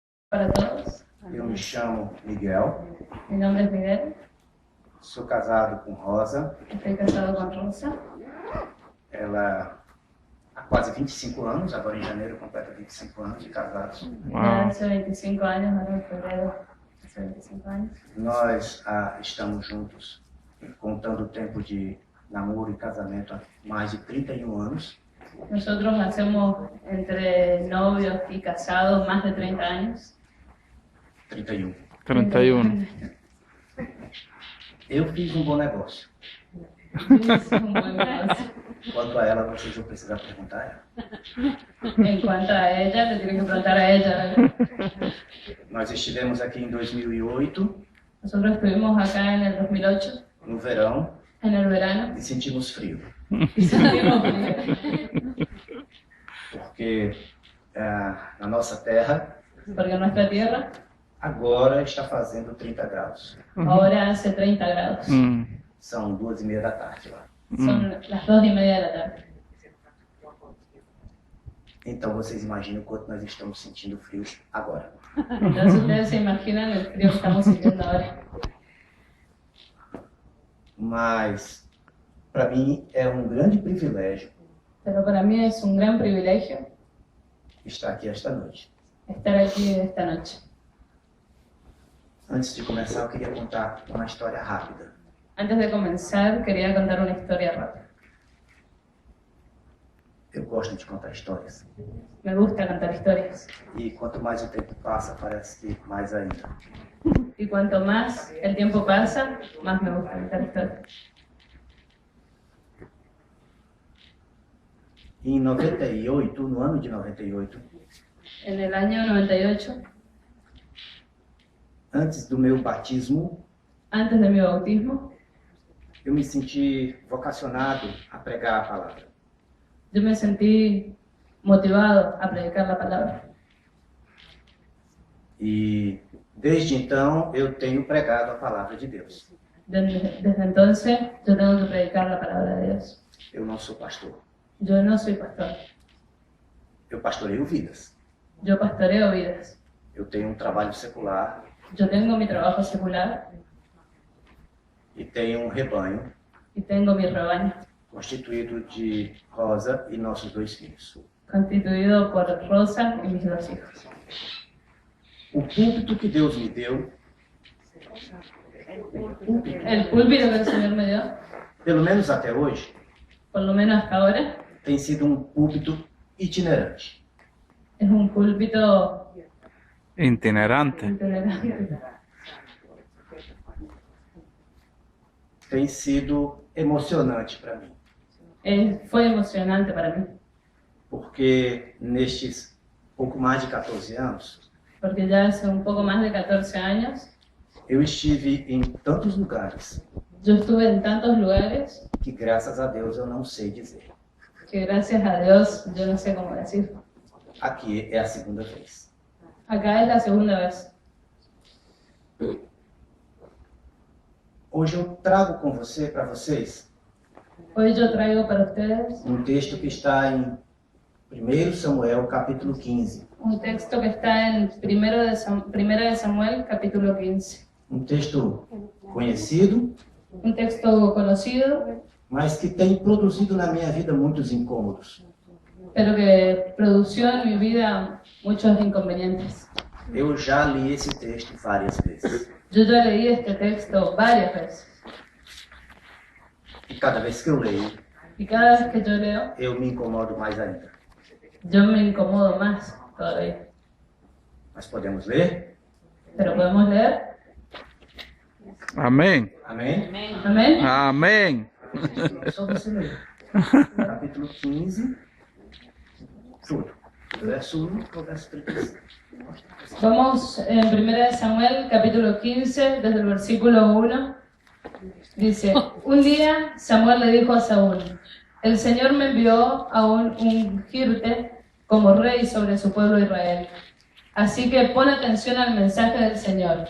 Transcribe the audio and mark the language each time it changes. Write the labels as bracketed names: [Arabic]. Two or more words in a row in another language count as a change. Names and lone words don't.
[Portuguese] Para todos. Eu me chamo Miguel, [Spanish] Mi nombre es Miguel, [Portuguese] sou casado com Rosa, [Spanish] estoy casado con Rosa. [Portuguese] ela há quase 25 anos, agora em janeiro completa 25 anos de casados. [Spanish] Ya hace 25 años, ahora en febrero, hace 25 años. [Portuguese] Nós estamos juntos, contando o tempo de namoro e casamento, há mais de 31 anos. [Spanish] Nosotros hacemos entre novios y casados más de 30 años. [Portuguese] 31. [Spanish] 31. [Portuguese] Eu fiz um bom negócio. [Spanish] Es un buen negocio. [Portuguese] Quanto a ela, vocês vão precisar perguntar a ela. [Spanish] En cuanto a ella, le tienen que preguntar a ella. [Portuguese] Nós estivemos aqui em 2008, [Spanish] Nosotros estuvimos acá en el 2008, [Portuguese] no verão, [Spanish] en el verano, [Portuguese] e sentimos frio. [Spanish] y sentimos frío. [Portuguese] Porque na nossa terra, [Spanish] Porque nuestra tierra [Portuguese] agora está fazendo 30 graus. [Spanish] ahora hace 30 grados. [Portuguese] São 2:30 da tarde lá. [Spanish] Son las 2:30 de la tarde. [Portuguese] Então vocês imaginam o quanto nós estamos sentindo frio agora. [Spanish] Entonces ustedes se imaginan el frío que estamos sintiendo ahora. [Portuguese] Mas, para mim, é um grande privilégio [Spanish] Pero para mí es un gran privilegio [Portuguese] estar aqui esta noite. [Spanish] estar aquí esta noche. [Portuguese] Antes de começar, eu queria contar uma história rápida. [Spanish] Antes de comenzar, quería contar una historia rápida. [Portuguese] Eu gosto de contar histórias. [Spanish] Me gusta contar historias. [Portuguese] E quanto mais o tempo passa, parece que mais ainda. [Spanish] Y cuanto más el tiempo pasa, más me gusta contar historias. [Portuguese] Em 98, no ano de 98, [Spanish] En el año 98, [Portuguese] antes do meu batismo, [Spanish] antes de mi bautismo, [Portuguese] eu me senti vocacionado a pregar a palavra. [Spanish] yo me sentí motivado a predicar la palabra. [Portuguese] E desde então eu tenho pregado a palavra de Deus. [Spanish] Desde entonces, yo tengo que predicar la palabra de Dios. [Portuguese] Eu não sou pastor. [Spanish] Yo no soy pastor. [Portuguese] Eu pastoreio vidas. [Spanish] Yo pastoreo vidas. [Portuguese] Eu tenho um trabalho secular [Spanish] Yo tengo mi trabajo secular [Portuguese] e tenho um rebanho [Spanish] y tengo mi rebaño, [Portuguese] constituído de Rosa e nossos 2 filhos. [Spanish] constituido por Rosa y mis 2 hijos. [Portuguese] O púlpito que Deus me deu, [Spanish] El púlpito que el Señor me dio, [Portuguese] pelo menos até hoje, [Spanish] por lo menos hasta ahora, [Portuguese] tem sido um púlpito itinerante. [Spanish] es un púlpito [Portuguese] Itinerante. [Spanish] itinerante. [Portuguese] Tem sido emocionante para mim, [Spanish] Fue emocionante para mí, [Portuguese] porque nestes pouco mais de 14 anos, [Spanish] porque ya hace un poco más de 14 años, [Portuguese] eu estive em tantos lugares yo estuve en tantos lugares que, graças a Deus, eu não sei dizer. [Spanish] que gracias a Dios yo no sé cómo decir. [Portuguese] Aqui é a segunda vez. [Spanish] Acá es la segunda vez. [Portuguese] Hoje eu trago com você, para vocês, [Spanish] Hoy yo traigo para ustedes [Portuguese] um texto que está em 1 Samuel, capítulo 15. [Spanish] un texto que está en Primera de Samuel, capítulo 15. [Portuguese] Um texto conhecido, [Spanish] Un texto conocido, [Portuguese] mas que tem produzido na minha vida muitos incômodos. [Spanish] pero que produció en mi vida muchos inconvenientes. [Portuguese] Eu já li esse texto várias vezes. [Spanish] Yo ya leí este texto varias veces. [Portuguese] E cada vez que eu leio, [Spanish] Y cada vez que yo leo, [Portuguese] eu me incomodo mais ainda. [Spanish] yo me incomodo más todavía. [Portuguese] Mas podemos ler? [Spanish] Pero podemos leer. Amén. [Portuguese] Amém? [Spanish] Amén. Amén. [Portuguese] É só você ler. Capítulo 15, tudo. Do verso 1 ao verso 35. [Spanish] Vamos en 1 de Samuel, capítulo 15, desde el versículo 1. Dice, un día Samuel le dijo a Saúl, el Señor me envió a ungirte como rey sobre su pueblo Israel. Así que pon atención al mensaje del Señor.